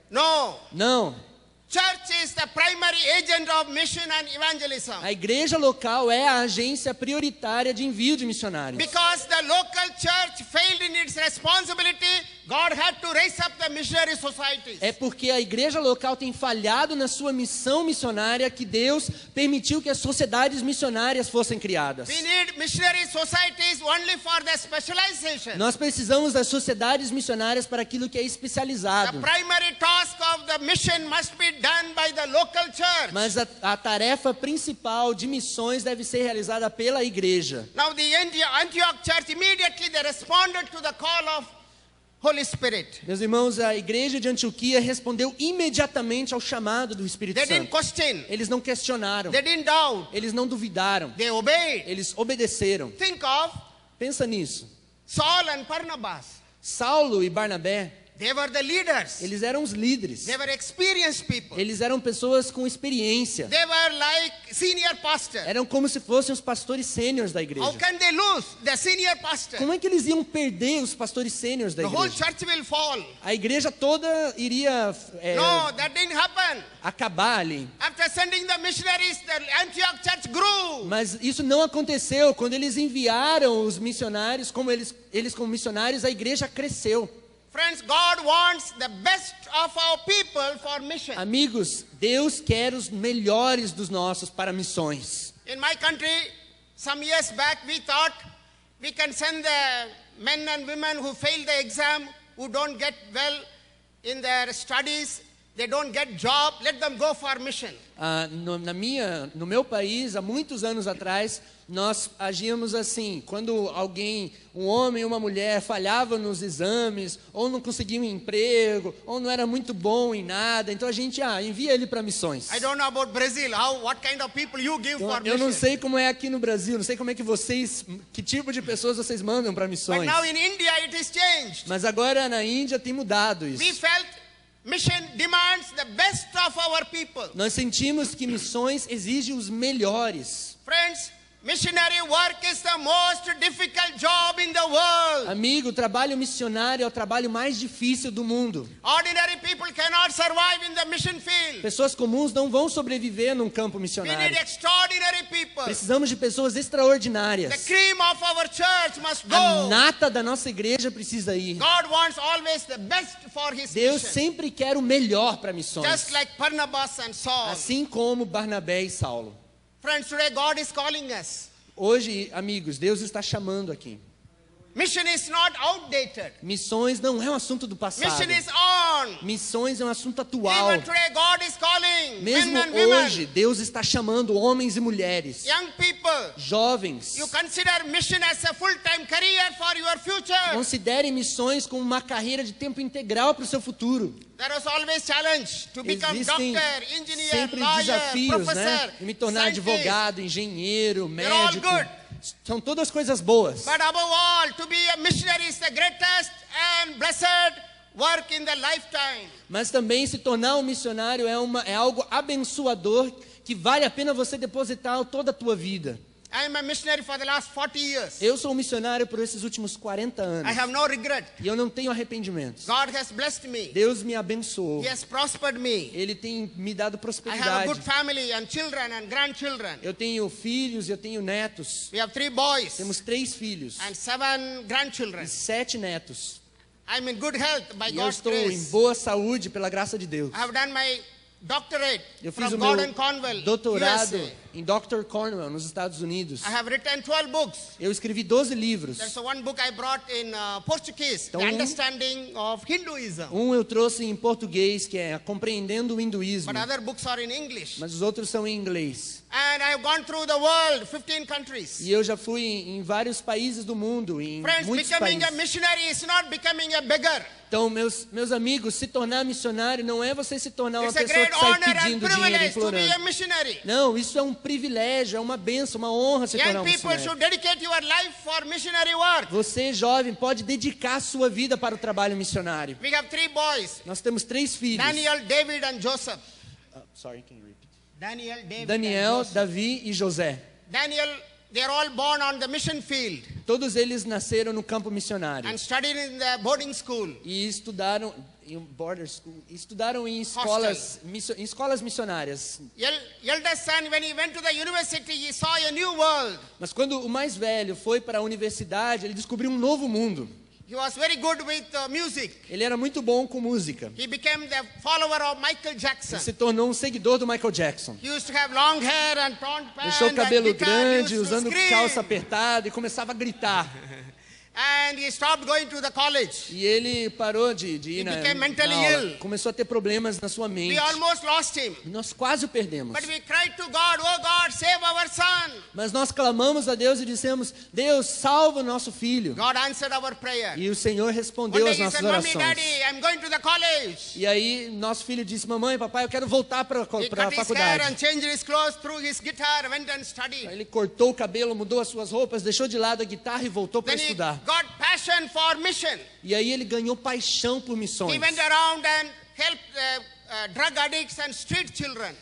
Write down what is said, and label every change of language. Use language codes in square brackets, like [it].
[en] No. [pt] Não. [en] Church is the primary agent of mission and evangelism. [pt] A igreja local é a agência prioritária de envio de missionários. [en] Because the local church failed in its responsibility, God had to raise up the missionary societies. [pt] É porque a igreja local tem falhado na sua missão missionária que Deus permitiu que as sociedades missionárias fossem criadas. [en] We need missionary societies only for the specialization. [pt] Nós precisamos das sociedades missionárias para aquilo que é [en] The [pt] especializado. [en] primary task of the mission must be done by the local church. [pt] Mas a tarefa principal de missões deve ser realizada pela igreja. [en] Now the Antioch church immediately they responded to the call of Holy Spirit. [pt] Meus irmãos, a igreja de Antioquia respondeu imediatamente ao chamado do Espírito [en] They didn't question. [pt] Eles não questionaram, [en] They didn't doubt. [pt] eles não duvidaram, [en] They obeyed. [pt] eles obedeceram. [en] Think of [pt] Pensa nisso. [en] Saul and Barnabas. [pt] Saulo e Barnabé, [en] They were the leaders. [pt] Eles eram os líderes. [en] They were experienced people. [pt] Eles eram pessoas com experiência. [en] They were like senior pastors. [pt] Eram como se fossem os pastores sêniores da igreja. [en] How can they lose the senior pastor? [pt] Como é que eles iam perder os pastores sêniores da [en] The whole [pt] igreja? [en] church will fall. [pt] A igreja toda iria [en] No, that didn't happen. [pt] acabar ali. [en] After sending the missionaries, the Antioch church grew. [pt] Mas isso não aconteceu. Quando eles enviaram os missionários, como eles como missionários, a igreja cresceu. [en] Friends, God wants the best of our people for mission. [pt] Amigos, Deus quer os melhores dos nossos para missões. [en] In my country, some years back, we thought we can send the men and women who fail the exam, who don't get well in their studies, they don't get job, let them go for mission. [pt] No meu país, há muitos anos atrás, nós agíamos assim. Quando alguém, um homem ou uma mulher, falhava nos exames, ou não conseguia um emprego, ou não era muito bom em nada, então a gente envia ele para missões. [en] I don't know about Brazil, what kind of people you give for [pt] Eu não [en] mission. [pt] sei como é aqui no Brasil, não sei como é que que tipo de pessoas vocês mandam para [en] But [pt] missões. [en] now in India it is changed. [pt] Mas agora na Índia tem mudado [en] We [pt] isso. [en] felt mission demands the best of our people. [pt] Nós sentimos que missões exigem os melhores. [en] Friends, missionary work is the most difficult job in the world. [pt] Amigo, o trabalho missionário é o trabalho mais difícil do mundo. [en] Ordinary people cannot survive in the mission field. [pt] Pessoas comuns não vão sobreviver num campo [en] We need [pt] missionário. [en] extraordinary people. [pt] Precisamos de pessoas [en] The [pt] extraordinárias. [en] cream of our church must [pt] A [en] go. [pt] nata da nossa igreja precisa ir. [en] God wants always the best for his [pt] Deus [en] mission. [pt] sempre quer o melhor para missões. [en] Just like Barnabas and Saul. [pt] Assim como Barnabé e Saulo. [en] Friends, today God is calling us. [pt] Hoje, amigos, Deus está chamando aqui. [en] Mission is not outdated. [pt] Missões não é um assunto do passado. [en] Mission is on. [pt] Missões é um assunto atual. [en] Even today God is calling [pt] Mesmo [en] men and women. [pt] hoje, Deus está chamando homens e mulheres, [en] Young people. [pt] jovens. [en] You consider mission as a full-time career for your future. [pt] Considerem missões como uma carreira de tempo integral para o seu futuro. [en] There was always challenge to become [pt] Existem [en] doctor, engineer, [pt] sempre [en] lawyer, [pt] desafios, [en] professor, [pt] né? De me tornar [en] scientist. [pt] advogado, engenheiro, [en] They're all [pt] médico. [en] good. [pt] São todas coisas boas. [en] But above all, to be a missionary is the greatest and blessed work in the lifetime. [pt] Mas também se tornar um missionário é algo abençoador que vale a pena você depositar toda a tua vida. [en] I am a missionary for the last 40 years. [pt] Eu sou um missionário por esses últimos 40 [en] I [pt] anos. [en] have no regret. [pt] E eu não tenho arrependimentos. [en] God has blessed me. [pt] Deus me abençoou. [en] He has prospered me. [pt] Ele tem me dado [en] I have a [pt] prosperidade. [en] good family and children and grandchildren. [pt] Eu tenho filhos, eu tenho netos. [en] We have 3 boys [pt] Temos 3 filhos [en] and 7 grandchildren. [pt] e 7 netos. [en] I'm in good health by [pt] E eu [en] God's [pt] estou em [en] grace. [pt] boa saúde pela graça de Deus. [en] I have done my doctorate [pt] Eu fiz [en] from [pt] o meu [en] Gordon Conwell, [pt] doutorado [en] USA. [pt] em Dr. Cornwell, nos Estados Unidos. [en] I have written 12 books. [pt] Eu escrevi 12 livros. [en] There's one book I brought in Portuguese, [pt] Então, [en] The Understanding of Hinduism. [pt] Um eu trouxe em português, que é Compreendendo o Hinduísmo. [en] But other books are in English. [pt] Mas os outros são em inglês. [en] And I have gone through the world, 15 countries. [pt] E eu já fui em vários países do mundo, em [en] Friends, [pt] muitos [en] becoming a [pt] países. [en] missionary is not becoming a beggar. [pt] Então, meus amigos, se tornar missionário não é você se tornar uma [en] It's a [pt] pessoa [en] great [pt] que sai [en] honor and [pt] pedindo dinheiro, [en] privilege to be a [pt] implorando. [en] missionary. [pt] Não, isso é um privilégio, é uma bênção, uma honra se tornar [en] Young [pt] um [en] people [pt] missionário. [en] should dedicate your life for missionary work. [pt] Você, jovem, pode dedicar a sua vida para o trabalho missionário. [en] We have 3 boys, [pt] Nós temos 3 filhos. [en] Daniel, David and Joseph. Sorry, can you repeat? Daniel, David Daniel, and Joseph. [pt] Davi e José. [en] Daniel, they're all born on the mission field [pt] Todos eles nasceram no campo missionário [en] and studied in the boarding school. [pt] e estudaram em border school, estudaram em escolas missionárias. [en] Eldest son, when he went to the university, he saw a new world. [pt] Mas quando o mais velho foi para a universidade, ele descobriu um novo mundo. [en] He was very good with music. [pt] Ele era muito bom com música. [en] He became the follower of Michael Jackson. [pt] Ele se tornou um seguidor do Michael Jackson. [en] He used to have long hair and torn pants [pt] Deixou o [en] and [pt] cabelo [en] guitar, [pt] grande, [en] used to [pt] usando [en] scream. [pt] calça apertada e começava a gritar. [en] And he stopped going to the college. [pt] E ele parou de ir na [en] became mentally [pt] aula. [en] ill. [pt] Começou a ter problemas na sua mente. [en] We almost lost him. [pt] E nós quase o perdemos. [en] But we cried to God, oh God, save our son. [pt] Mas nós clamamos a Deus e dissemos: Deus, salva o nosso filho. [en] God answered our prayer. [pt] E o Senhor [en] One [pt] respondeu [en] day [pt] às [en] he [pt] nossas [en] said, Mommy, [pt] orações. [en] Daddy, I'm going to the college. [pt] E aí nosso filho disse: Mamãe, papai, eu quero voltar para [en] He [pt] a [en] cut his hair and [pt] faculdade. [en] changed his clothes, threw his guitar, went and [pt] Aí [en] studied. [pt] ele cortou o cabelo, mudou as suas roupas, deixou de lado a guitarra e voltou para [en] Then he [pt] estudar. [en] got passionate passion for mission. [pt] E aí ele ganhou paixão por [en] He [pt] missões. [en] went around and helped drug addicts and street children.